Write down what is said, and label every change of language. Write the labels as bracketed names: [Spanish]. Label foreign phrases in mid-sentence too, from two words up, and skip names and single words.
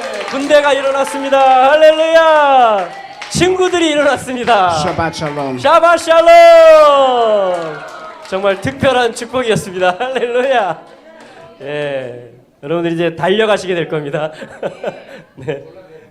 [Korean] 군대가 일어났습니다. 할렐루야. 친구들이 일어났습니다. [Hebrew] שבת שלום. שבת שלום. [Korean] 정말 특별한 축복이었습니다. 할렐루야. 예, 여러분들 이제 달려가시게 될 겁니다. 네.